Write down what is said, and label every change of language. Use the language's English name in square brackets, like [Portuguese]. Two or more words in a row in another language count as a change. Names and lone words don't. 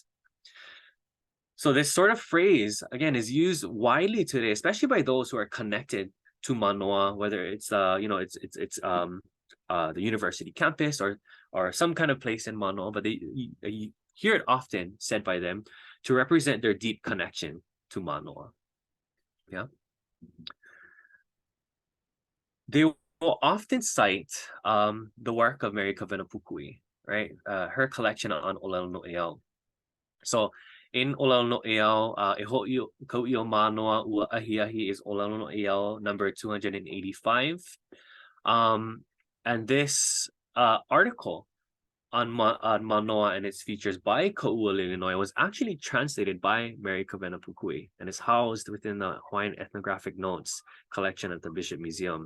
[English] So this sort of phrase, again, is used widely today, especially by those who are connected to Manoa, whether it's the university campus or some kind of place in Manoa, but you hear it often said by them to represent their deep connection to Manoa. Yeah. They will often cite the work of Mary Kavenapukui, right? Her collection on ʻōlelo Noʻeau. So in ʻōlelo Noʻeau, [Hawaiian] e hoʻi kau ʻio Mānoa ua ahiahi [English] is ʻōlelo Noʻeau number 285. And this article on Manoa and its features by Kaualilinoe was actually translated by Mary Kavenapukui and is housed within the Hawaiian Ethnographic Notes collection at the Bishop Museum.